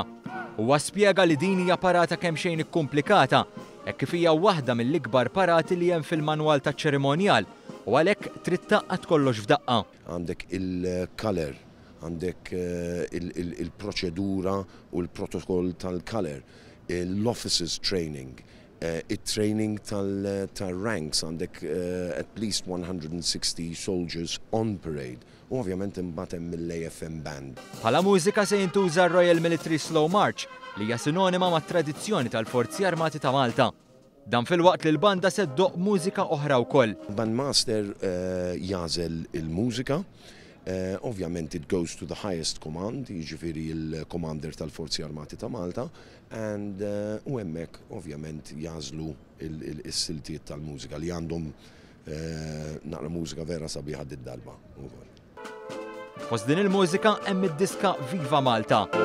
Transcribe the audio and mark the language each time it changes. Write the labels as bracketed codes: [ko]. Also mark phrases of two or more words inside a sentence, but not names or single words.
[mt] Huwa spjega li din hija parata kemm xejn ikkumplikata, hekk kif hija waħda mill-ikbar parati li hemm fil-manwal taċ-ċerimonjal u għalhekk trid taqqad kollox f'daqqa. Għandek il-color, għandek il-proċedura u l-protokoll tal-color, l- [en] officers training, [mt] il-training tal-ranks, għandek [en] at least 160 soldiers on parade. [mt] U ovvjament imbatem mill- [en] AFM band. [mt] Bħala mużika se jintuża Royal Military Slow March li hija sinonima mat-tradizzjoni tal-Forzi Armati ta' Malta. Dan fil-waqt li l-banda se ddoqq mużika oħra wkoll. Bandmaster jażel il-mużika. Ovvjament [en] it goes to the highest command, [mt] jiġifieri il-commander tal-Forzi Armati ta' Malta, and u hemmhekk ovvjament jażlu is-siltiet tal-mużika li għandhom naqra mużika vera sabiħa d-darba. Fost din il-mużika hemm id-diska Viva Malta.